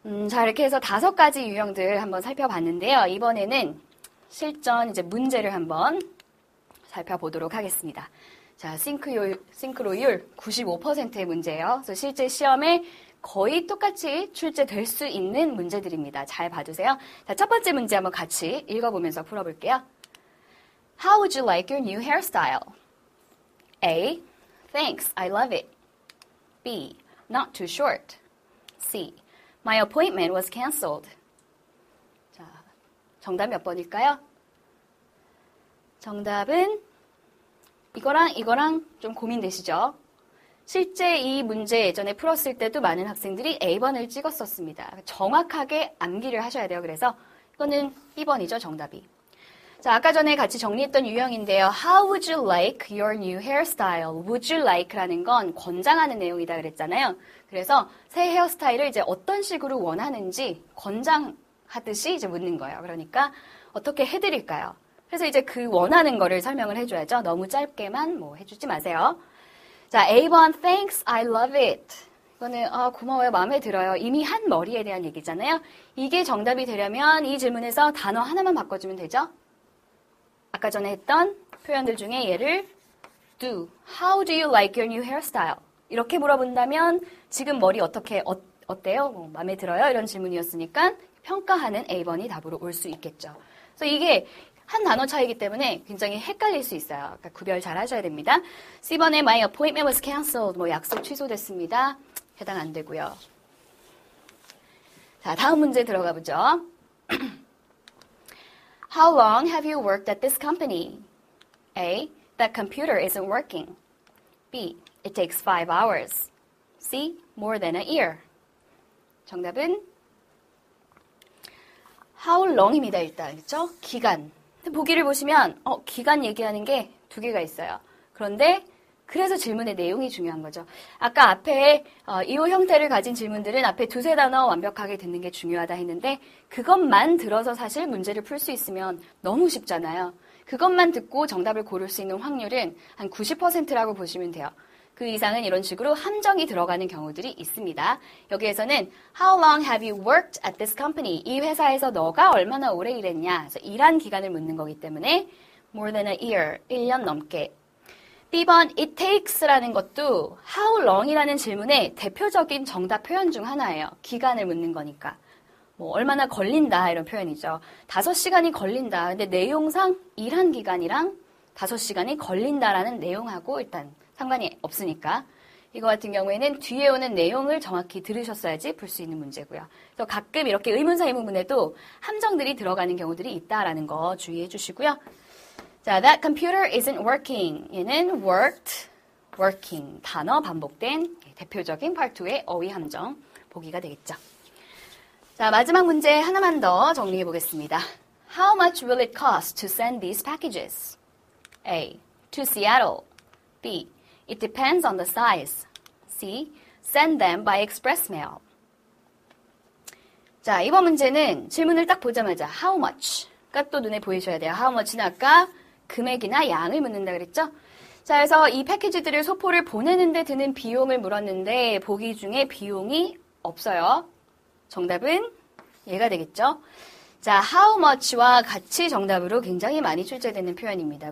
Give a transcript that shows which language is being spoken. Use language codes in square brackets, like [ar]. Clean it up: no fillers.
[ko] 자, 이렇게 해서 5가지 유형들 한번 살펴봤는데요. 이번에는 실전 이제 문제를 한번 살펴보도록 하겠습니다. 자, 싱크로율 95%의 문제예요. 그래서 실제 시험에 거의 똑같이 출제될 수 있는 문제들입니다. 잘 봐주세요. 자, 첫 번째 문제 한번 같이 읽어보면서 풀어볼게요. [en] How would you like your new hairstyle? A. Thanks, I love it. B. Not too short. C. My appointment was canceled. [ko] 자, 정답 몇 번일까요? 정답은 이거랑 좀 고민되시죠? 실제 이 문제 예전에 풀었을 때도 많은 학생들이 A번을 찍었었습니다. 정확하게 암기를 하셔야 돼요. 그래서 이거는 2번이죠, 정답이. 자, 아까 전에 같이 정리했던 유형인데요. [en] How would you like your new hairstyle? Would you like [ko] 라는 건 권장하는 내용이다 그랬잖아요. 그래서 새 헤어스타일을 이제 어떤 식으로 원하는지 권장하듯이 이제 묻는 거예요. 그러니까 어떻게 해드릴까요? 그래서 이제 그 원하는 거를 설명을 해줘야죠. 너무 짧게만 뭐 해주지 마세요. [en] 자, A번, thanks, I love it. [ko] 이거는 고마워요, 마음에 들어요. 이미 한 머리에 대한 얘기잖아요. 이게 정답이 되려면 이 질문에서 단어 하나만 바꿔주면 되죠. 아까 전에 했던 표현들 중에 얘를 do. [en] How do you like your new hairstyle? [ko] 이렇게 물어본다면 지금 머리 어때요? 뭐, 마음에 들어요? 이런 질문이었으니까 평가하는 A번이 답으로 올 수 있겠죠. 그래서 이게 한 단어 차이기 때문에 굉장히 헷갈릴 수 있어요. 그러니까 구별 잘 하셔야 됩니다. C번에 [en] my appointment was canceled. [ko] 뭐 약속 취소됐습니다. 해당 안 되고요. 자, 다음 문제 들어가 보죠. [en] How long have you worked at this company? A. That computer isn't working. B. It takes 5 hours. C. More than a year. [ko] 정답은 How long입니다, 일단. 그렇죠? 기간. 보기를 보시면 기간 얘기하는 게 2개가 있어요. 그런데 그래서 질문의 내용이 중요한 거죠. 아까 앞에 이 형태를 가진 질문들은 앞에 2-3 단어 완벽하게 듣는 게 중요하다 했는데 그것만 들어서 사실 문제를 풀 수 있으면 너무 쉽잖아요. 그것만 듣고 정답을 고를 수 있는 확률은 한 90%라고 보시면 돼요. 그 이상은 이런 식으로 함정이 들어가는 경우들이 있습니다. 여기에서는 [en] How long have you worked at this company? [ko] 이 회사에서 너가 얼마나 오래 일했냐? 그래서 일한 기간을 묻는 거기 때문에 [en] more than a year, [ko] 1년 넘게. B번 it takes라는 것도 how long이라는 질문의 대표적인 정답 표현 중 하나예요. 기간을 묻는 거니까. 뭐 얼마나 걸린다 이런 표현이죠. 5시간이 걸린다. 근데 내용상 일한 기간이랑 5시간이 걸린다라는 내용하고 일단 상관이 없으니까 이거 같은 경우에는 뒤에 오는 내용을 정확히 들으셨어야지 풀 수 있는 문제고요. 그래서 가끔 이렇게 의문사 의문문에도 함정들이 들어가는 경우들이 있다라는 거 주의해 주시고요. [en] 자, that computer isn't working. [ko] 얘는 worked, working 단어 반복된 대표적인 part 2의 어휘 함정 보기가 되겠죠. 자, 마지막 문제 하나만 더 정리해 보겠습니다. [en] How much will it cost to send these packages? A. To Seattle. B. It depends on the size. C. Send them by express mail. [ko] 자, 이번 문제는 질문을 딱 보자마자 how much가 또 눈에 보이셔야 돼요. how much는 아까 금액이나 양을 묻는다 그랬죠? 자, 그래서 이 패키지들을 소포를 보내는데 드는 비용을 물었는데 보기 중에 비용이 없어요. 정답은 얘가 되겠죠? 자, how much와 같이 정답으로 굉장히 많이 출제되는 표현입니다.